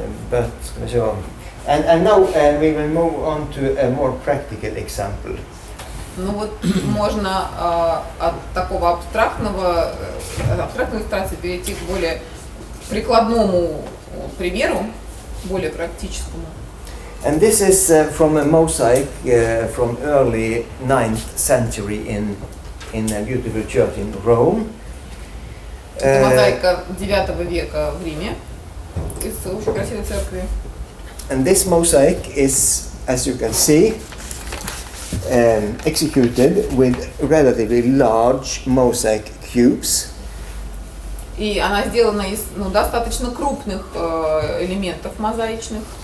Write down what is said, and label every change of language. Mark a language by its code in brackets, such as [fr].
[en] But sure. And now we will move on to a more practical example. [ru] Ну вот можно от такого абстрактной иллюстрации перейти к более прикладному примеру, более практическому. [en] And this is from a mosaic from early 9th century in a beautiful church in Rome. [ru] Это мозаика 9 века в Риме из очень красивой церкви. [en] And this mosaic is, as you can see, executed with relatively large mosaic cubes. [ru] И она сделана из достаточно крупных элементов мозаичных.